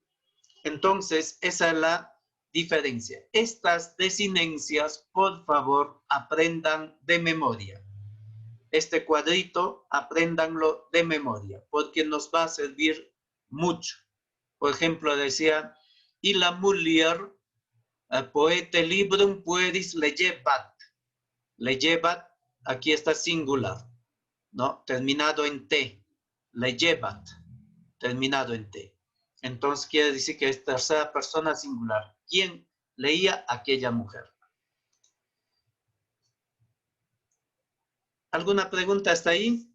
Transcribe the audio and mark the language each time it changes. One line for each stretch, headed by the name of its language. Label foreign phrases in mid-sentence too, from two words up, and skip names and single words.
Spanish: Entonces, esa es la diferencia. Estas desinencias, por favor, aprendan de memoria. Este cuadrito, apréndanlo de memoria, porque nos va a servir mucho. Por ejemplo, decía, y la
Latin: mulier poete librum pueris legebat.
Spanish: Legebat, aquí está singular, ¿no? Terminado en T. Legebat, terminado en T. Entonces quiere decir que es tercera persona singular. ¿Quién leía? Aquella mujer. ¿Alguna pregunta hasta ahí?